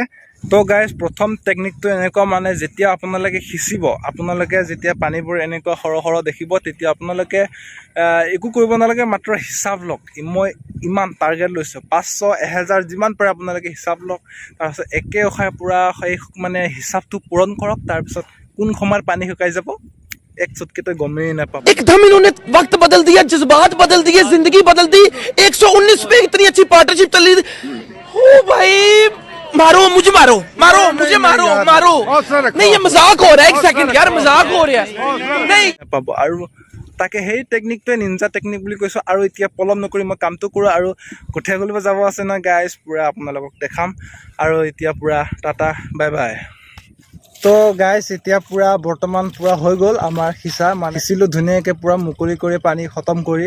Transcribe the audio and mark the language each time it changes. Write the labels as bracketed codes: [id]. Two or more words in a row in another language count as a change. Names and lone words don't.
[as] তো গাইজ প্ৰথম টেকনিকটো এনেকুৱা, মানে যেতিয়া আপোনালোকে সিঁচিব, আপোনালোকে যেতিয়া পানীবোৰ এনেকুৱা সৰহ সৰহ দেখিব তেতিয়া আপোনালোকে একো কৰিব নালাগে, মাত্ৰ হিচাপ লওক। মই ইমান টাৰ্গেট লৈছোঁ, 500, 1000 যিমান পাৰে আপোনালোকে হিচাপ লওক। তাৰপিছত একে উশাহে পূৰা সেই মানে হিচাপটো পূৰণ কৰক। তাৰপিছত কোন সময়ত পানী শুকাই যাব [hi] एक चुटकी तो गमें ना पापा। एकदम इन्होंने वक्त बदल दिया, जज्बात बदल दिए, जिंदगी बदल दी। 119 पे इतनी अच्छी पार्टनरशिप चल रही। ओ भाई मारो मुझे, मारो मारो मुझे, मारो मारो। नहीं ये मजाक हो रहा है, एक सेकंड यार, मजाक हो रहा है। नहीं पापा और [as] তাকে সেই টেকনিকটোৱে নিনজা টেকনিক বুলি কৈছোঁ। আৰু এতিয়া পলম নকৰি মই কামটো কৰোঁ। আৰু কঠীয়া গলিব যাব আছে না গাইজ, পূৰা আপোনালোকক দেখাম। আৰু এতিয়া পূৰা [en] ta-ta bye bye. [as] তো গাইজ এতিয়া পূৰা বৰ্তমান পূৰা হৈ গ'ল আমাৰ সিঁচা, মানে সিঁচিলোঁ ধুনীয়াকৈ পূৰা মুকলি কৰি পানী খতম কৰি।